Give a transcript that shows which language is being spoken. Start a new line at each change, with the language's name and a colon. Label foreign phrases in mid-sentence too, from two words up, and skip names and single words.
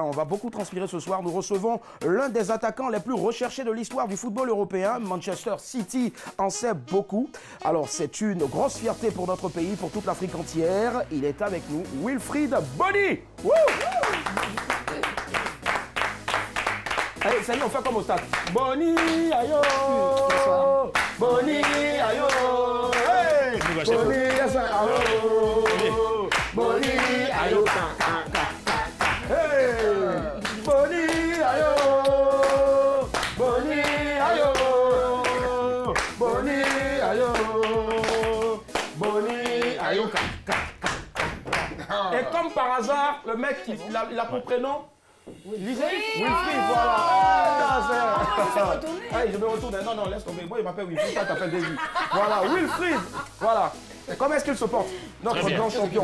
French: On va beaucoup transpirer ce soir. Nous recevons l'un des attaquants les plus recherchés de l'histoire du football européen. Manchester City en sait beaucoup. Alors, c'est une grosse fierté pour notre pays, pour toute l'Afrique entière. Il est avec nous, Wilfried Bony. Woo! Allez, ça y est, on fait comme au stade. Bony, ayo! Bony, ayo! Hey! Bony, ayo! Bony, ayo! Hey! Bony, ayo! Bony, ayo! Bony, ayo! Bony, ayo! Et comme par hasard, le mec, il a pour prénom Lisez? Wilfried, voilà. Je me retourne. Non, laisse tomber. Moi, il m'appelle Wilfried, toi, t'appelles Daisy. Voilà, Wilfried. Voilà. Comment est-ce qu'il se porte? Notre grand champion.